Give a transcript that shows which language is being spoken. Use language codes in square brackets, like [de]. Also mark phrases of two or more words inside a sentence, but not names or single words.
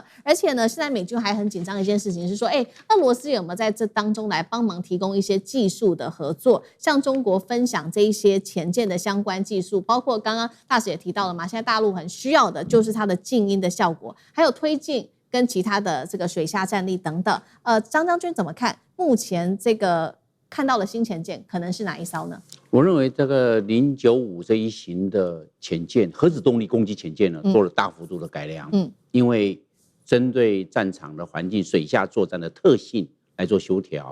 [zh] 而且呢，現在美軍還很緊張的一件事情是說，俄羅斯有沒有在這當中來幫忙提供一些技術的合作，向中國分享這一些潛艦的相關技術，包括剛剛大使也提到了嘛，現在大陸很需要的就是它的靜音的效果，還有推進跟其他的這個水下戰力等等。張將軍怎麼看目前這個？看到了新潛艦可能是哪一艘呢？我認為這個095這一型的潛艦，核子動力攻擊潛艦呢，做了大幅度的改良。因為針對戰場的環境、水下作戰的特性來做修調。